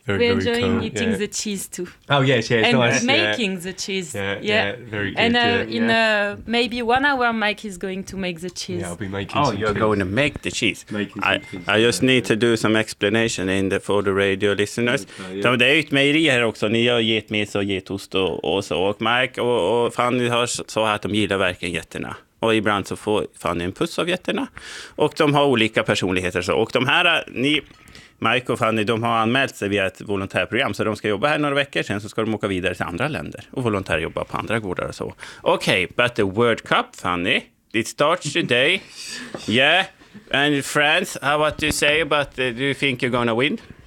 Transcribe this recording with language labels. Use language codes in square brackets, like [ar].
[en] we're very cool. We're enjoying eating the cheese too. Oh, yes, yes. Making the cheese. Very good. And in maybe 1 hour, Mike is going to make the cheese. Yeah, I'll be making cheese. Oh, you're going to make the cheese. I just need to do some explanation for the radio listeners. [sv] Okay, yeah. Det är ju ett mejeri här också. Ni har getmes och getost och så. Och Mike och Fanny har så här att de gillar verkligen getterna. Och ibland så får Fanny en puss av getterna. Och de har olika personligheter. Så. Och de här, ni... Mike och Fanny, de har anmält sig via ett volontärprogram, så de ska jobba här några veckor, sen så ska de åka vidare till andra länder och volontär jobba på andra gårdar och så. [en] Okay, but the World Cup, Fanny, it starts today. Yeah, and France, how what do you say about the, do you think you're gonna win?